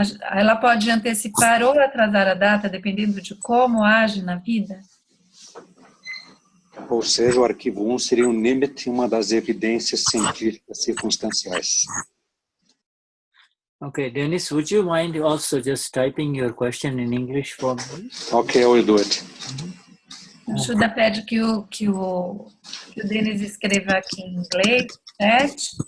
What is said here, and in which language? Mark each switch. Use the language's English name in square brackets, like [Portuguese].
[Portuguese] Ela pode antecipar ou atrasar a data, dependendo de como age na vida? Ou seja, o arquivo 1 seria um limite, uma das evidências científicas circunstanciais. [English] Okay, Dennis, would you mind also just typing your question in English for me? Okay, I will do it. [Portuguese] O Shuddha pede que o Denis escreva aqui em inglês, certo?